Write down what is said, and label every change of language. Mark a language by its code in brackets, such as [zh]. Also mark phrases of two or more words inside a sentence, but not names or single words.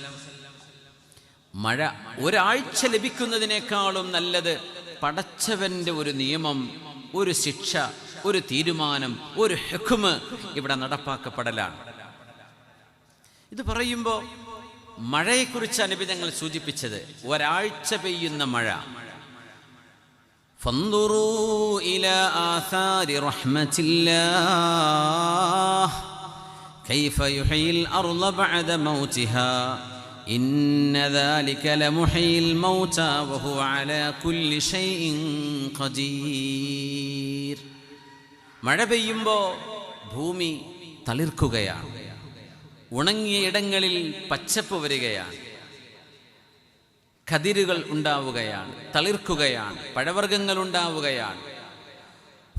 [ml] മഴ ഒരാഴ്ച ലഭിക്കുന്നതിനേക്കാളും നല്ലത് പടച്ചവൻ്റെ ഒരു നിയമം, ഒരു ശിക്ഷ, ഒരു തീരുമാനം, ഒരു ഹുക്മ് ഇവിടെ നടപ്പാക്കപ്പെടലാണ്. ഇത് പറയുമ്പോൾ മഴയെക്കുറിച്ചാണ് നബി തങ്ങൾ സൂചിപ്പിച്ചത്. ഒരാഴ്ച പെയ്യുന്ന മഴ. [ar] فانظروا إلى آثار رحمة الله كيف يحيي الأرض بعد موتها إن ذلك لمحيي الموتى وهو على كل شيء قدير. [ml] മഴ പെയ്യുമ്പോൾ ഭൂമി തളിർക്കുകയാണ്. ഉണങ്ങിയ ഇടങ്ങളിൽ പച്ചപ്പ് വരികയാണ്. കതിരുകൾ ഉണ്ടാവുകയാണ്, തളിർക്കുകയാണ്, പഴവർഗ്ഗങ്ങൾ ഉണ്ടാവുകയാണ്.